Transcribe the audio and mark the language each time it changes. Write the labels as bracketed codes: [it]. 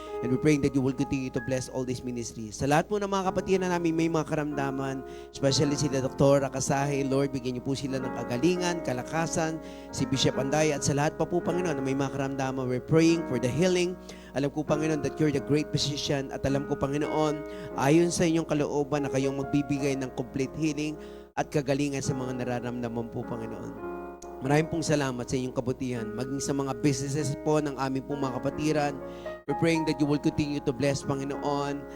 [en] And we're praying that you will continue to bless all these ministries. [tl] Sa lahat po ng mga kapatid na namin may mga karamdaman, especially sila Dr. Akasahe, Lord, bigyan niyo po sila ng kagalingan, kalakasan, si Bishop Anday, at sa lahat pa po, Panginoon, na may mga karamdaman, [en] we're praying for the healing [tl] Alam ko, Panginoon, [en] that you're the great physician. [tl] At alam ko, Panginoon, ayon sa inyong kalooban na kayong magbibigay ng [en] complete healing [tl] at kagalingan sa mga nararamdaman po, Panginoon. Maraming pong salamat sa inyong kabutihan. Maging sa mga businesses po ng aming pong mga kapatiran. [en] We're praying that you will continue to bless, Panginoon.